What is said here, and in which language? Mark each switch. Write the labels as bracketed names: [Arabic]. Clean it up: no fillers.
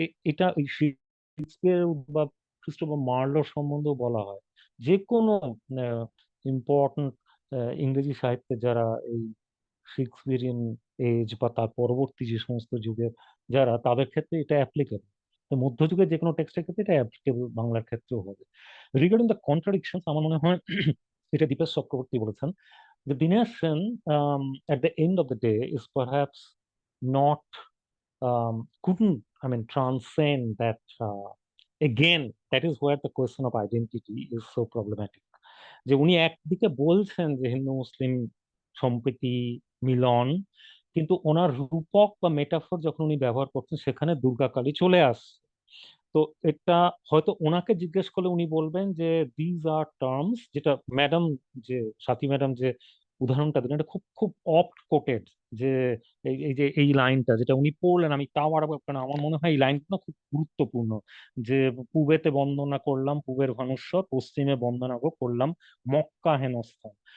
[Bangla] এটা এই শেক্সপিয়ার বা ক্রিস্টোফার মার্লোর সম্বন্ধেও বলা হয়। যে কোনো ইম্পর্টেন্ট ইংরেজি সাহিত্যে যারা এই শেক্সপিয়ারিয়ান এজ বা তার পরবর্তী যে সমস্ত যুগের যারা, তাদের ক্ষেত্রে এটা অ্যাপ্লিকেবল। মধ্যযুগের যে কোনো টেক্সটের ক্ষেত্রে এটা অ্যাপ্লিকেবল বাংলার ক্ষেত্রেও হবে। [English] regarding the contradictions, [Bangla] আমার মনে হয় এটা দীপেশ চক্রবর্তী বলেছেন যে [English] Dinesh Sen at the end of the day is perhaps not couldn't, I mean, transcend that. Again, that is where the question of identity is so problematic. [Bangla] যে উনি একদিকে বলছেন যে হিন্দু মুসলিম সম্প্রীতি, মিলন, কিন্তু ওনার রূপক বা মেটাফর যখন উনি ব্যবহার করছেন সেখানে দুর্গা কালী চলে আসছে। তো এটা হয়তো ওনাকে জিজ্ঞেস করলে উনি বলবেন যে [English] these are terms, [Bangla] যেটা ম্যাডাম, যে সাথী ম্যাডাম যে উদাহরণটা দিলেন, এটা খুব খুব অফট কোটেড, যে এই যে এই লাইনটা যেটা উনি পড়লেন, আমি তাও আরো কেন আমার মনে হয় এই লাইনটা খুব গুরুত্বপূর্ণ, যে পূবেতে বন্দনা করলাম পূবের ভানুশ্বর, পশ্চিমে বন্দনা করলাম মক্কা হেনস্থান।